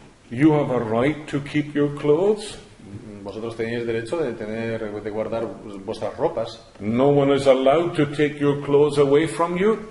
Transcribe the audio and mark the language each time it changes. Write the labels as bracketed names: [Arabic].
[English] You have a right to keep your clothes. [Spanish] Vosotros tenéis derecho de guardar vuestras ropas. [English] No one is allowed to take your clothes away from you.